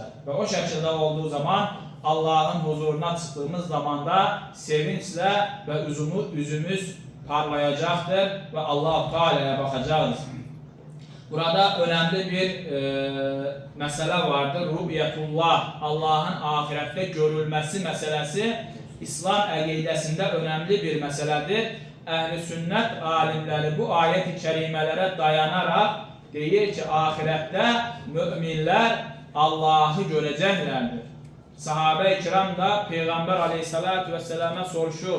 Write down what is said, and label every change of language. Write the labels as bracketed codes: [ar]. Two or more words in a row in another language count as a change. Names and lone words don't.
[tr] Ve o şekilde olduğu zaman Allah'ın huzuruna çıktığımız zaman da sevinçle ve yüzümüz parlayacaktır ve Allah-u Teala'ya bakacağız. Burada önemli bir mesele vardır. Rubiyetullah, Allah'ın ahirette görülmesi meselesi [az] İslam əqidəsində önəmli bir məsələdir. Əhl-i sünnət alimləri bu ayət-i kərimələrə dayanaraq deyir ki, ahirətdə müminlər Allahı görəcəklərdir. Sahabe-i kiram da Peyğəmbər [ar] aleyhissalatu vesselam'a [az] soruşur.